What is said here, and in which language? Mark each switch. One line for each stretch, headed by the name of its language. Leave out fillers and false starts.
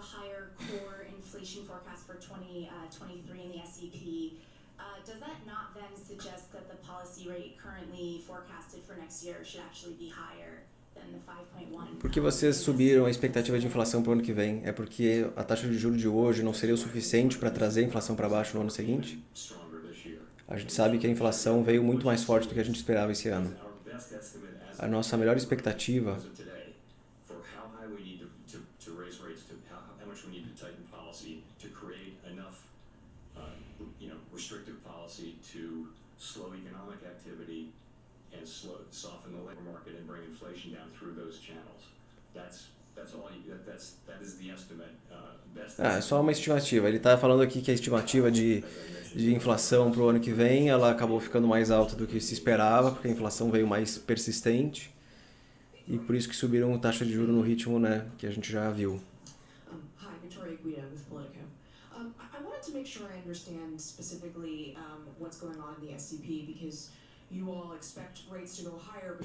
English: Forecast for 2023 in the SEP, does that not then suggest that the policy rate currently forecasted for next year should actually be higher than the 5.1?
Portuguese: Por que vocês subiram a expectativa de inflação para o ano que vem? É porque a taxa de juros de hoje não seria o suficiente para trazer a inflação para baixo no ano seguinte? A gente sabe que a inflação veio muito mais forte do que a gente esperava esse ano. A nossa melhor expectativa
English: restrictive policy to slow economic activity and soften the labor market and bring inflation down through those channels. That's all. That is the estimate.
Portuguese: É só uma estimativa. Ele está falando aqui que a estimativa de inflação para o ano que vem ela acabou ficando mais alta do que se esperava, porque a inflação veio mais persistente e por isso que subiram a taxa de juros no ritmo, né, que a gente já viu.
English: Hi, Victoria Guida with Politico. I wanted to make sure I understand specifically what's going on in the SEP because you all expect rates to go higher, but